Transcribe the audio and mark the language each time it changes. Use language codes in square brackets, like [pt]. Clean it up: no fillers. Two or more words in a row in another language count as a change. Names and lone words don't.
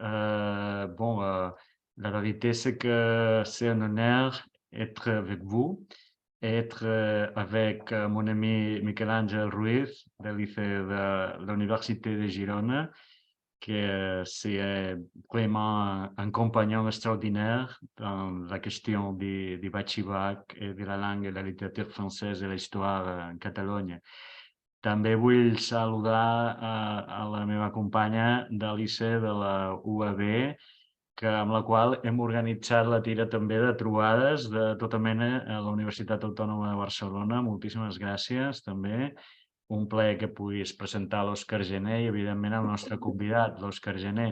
[fr] La vérité, c'est que c'est un honneur être avec vous, être avec mon ami Michel-Ángel Ruiz de lycée de l'Université de Girona, que c'est vraiment un compagnon extraordinaire dans la question du batxibac et de la langue et la littérature française et l'histoire en Catalunya. [ca] També vull saludar a la meva companya de liceu de la UAB, amb la qual hem organitzat la tira també de trobades de tota mena a la Universitat Autònoma de Barcelona. Moltíssimes gràcies també. Un plaer que puguis presentar l'Òscar Gené i, evidentment, el nostre convidat, l'Òscar Gené.